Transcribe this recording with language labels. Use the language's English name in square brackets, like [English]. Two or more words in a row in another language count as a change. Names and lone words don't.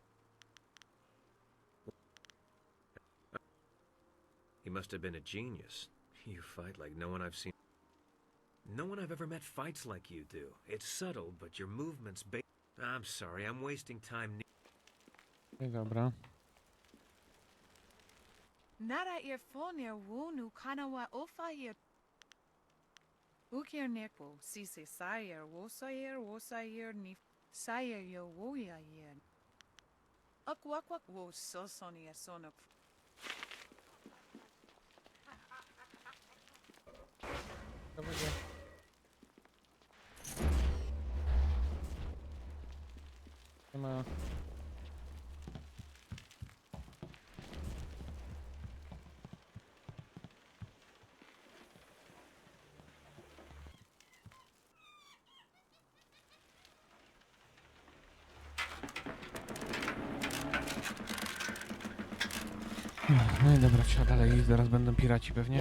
[English] He must have been a genius. You fight like no one I've seen. No one I've ever met fights like you do. It's subtle, but your movements I'm sorry, I'm wasting time. [Polish] No i dobra. Nara irfonia wonu kanawa ofahir. Ukir nepo, sise sayer, wosayer ni sayer yo woya yen. Akwakwak wo sosonia sonok. Siema. No i dobra, trzeba dalej iść, zaraz będą piraci pewnie.